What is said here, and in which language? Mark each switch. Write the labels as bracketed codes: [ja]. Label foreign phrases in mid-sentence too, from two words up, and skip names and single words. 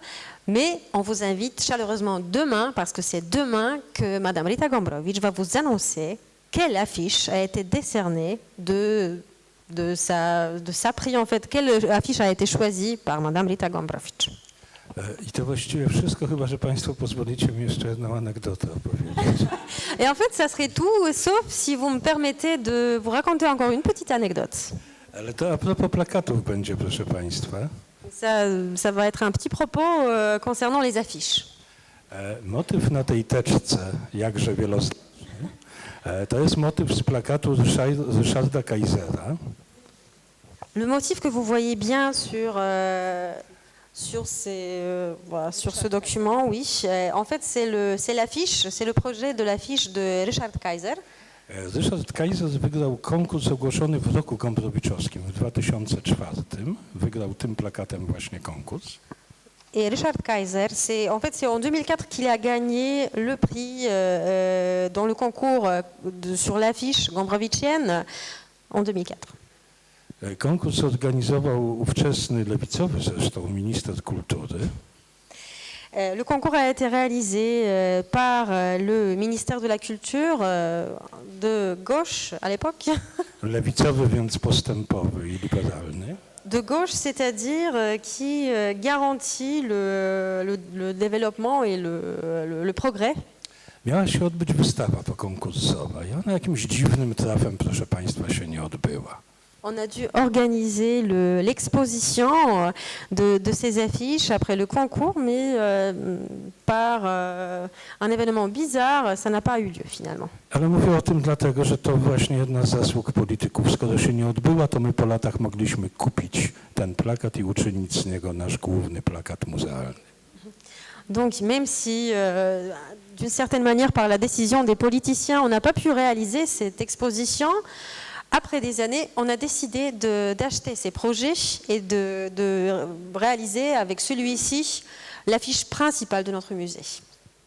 [fr] Mais on vous invite chaleureusement demain, parce que c'est demain que Madame Rita Gombrowicz va vous annoncer quelle affiche a été décernée de sa prix, en fait, quelle affiche a été choisie par Madame Rita Gombrowicz. [pl] I to właściwie wszystko, chyba że Państwo pozwolicie mi jeszcze jedną anegdotę opowiedzieć. [fr] Et en fait, ça serait tout, sauf si vous me permettez de vous raconter encore une petite anecdote. [pl] Ale to [fr] a propos [pl] plakatów będzie, proszę Państwa. [fr] Ça va être un petit propos concernant les affiches. [pl] Motyw na tej teczce, jakże wieloznaczny, to jest motyw z plakatu Ryszarda Kaisera. [fr] Le motif que vous voyez bien sur ce document, oui, en fait c'est l'affiche, c'est le projet de l'affiche de Ryszard Kaiser. [pl] Ryszard Kaiser wygrał konkurs ogłoszony w roku gombrowiczowskim w 2004. Wygrał tym plakatem właśnie konkurs. [fr] Et Ryszard Kaiser, c'est en 2004 qu'il a gagné le prix dans le concours sur l'affiche gombrowiczienne en 2004. [pl] Konkurs organizował ówczesny lewicowy zresztą minister kultury. [fr] Le concours a été réalisé par le ministère de la Culture de gauche à l'époque. [pl] Lewicowy, więc postępowy i liberalny. [fr] De gauche, c'est-à-dire qui garantit le développement et le progrès. [pl] Miała się odbyć wystawa pokonkursowa i ona jakimś dziwnym trafem, proszę Państwa, się nie odbyła. [fr] On a dû organiser l'exposition de ces affiches après le concours, mais par un événement bizarre, ça n'a pas eu lieu finalement. [pl] Ale mówię o tym dlatego, że to właśnie jedna z zasług polityków. Skoro się nie odbyła, to my po latach mogliśmy kupić ten plakat i uczynić z niego nasz główny plakat muzealny. [fr] Donc même si, d'une certaine manière, par la décision des politiciens, on n'a pas pu réaliser cette exposition, après des années, on a décidé d'acheter ces projets et de réaliser avec celui-ci l'affiche principale de notre musée.